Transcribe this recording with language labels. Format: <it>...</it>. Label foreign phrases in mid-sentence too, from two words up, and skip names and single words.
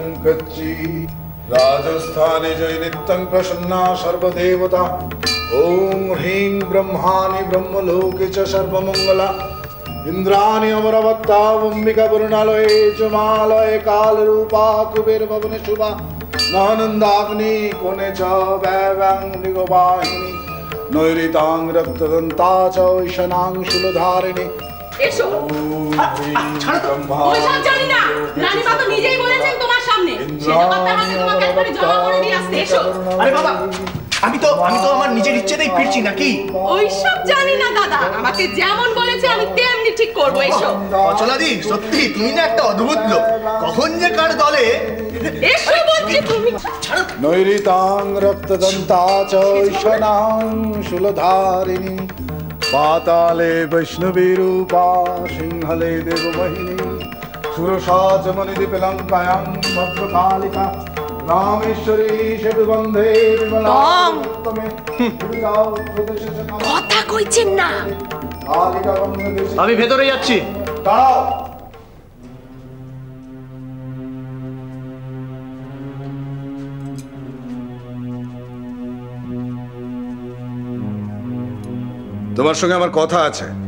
<sa>कच्ची राजस्थाने जय नित्यं प्रसन्ना सर्वदेवता ओम ह्रीं ब्रह्माणि ब्रह्मलोके च सर्वमंगला इंद्राणि अमरवत्ता अंबिका वरुणालये च मालये कालरूपा कुबेर भवने शुभा महानंदाग्नि कोणे च वैवां निगोवाहिनी नैऋतां रक्तदन्ता च ईशानां शूलधारिणी।</sa> <bn>এসো, ছাড়ো তো, ওই সব জানি না। রানীমা তো নিজেই বলেছেন তোমার সামনে, সেটা কথা হাতে তোমাকে একবারে জমা করে দিয়ে আসতে। এসো। আরে বাবা, আমি তো আমার নিজের ইচ্ছেতেই ফিরছি নাকি? ওই সব জানি না দাদা, আমাকে যেমন বলেছে আমি তেমনি ঠিক করব। এসো। অচলাদি, সত্যি তুমি না একটা অদ্ভুত লোক, কখন যে কার দলে। এসো বলছি তুমি। ছাড়ো।</bn> <sa>নৈরিতাং রক্তদন্তা চ ঈশানাং শূলধারিণী पाताले वैष्णवी रूपा सिंहले देवमोहिनी सुरसाजमनिधिपिलङ्कायां भद्रकालिका रामेश्वरी सेतुबन्धे</sa> <bn>কথা কইছেন না। আমি ভেতরে যাচ্ছি। দাঁড়াও। তোমার সঙ্গে আমার কথা আছে।</bn>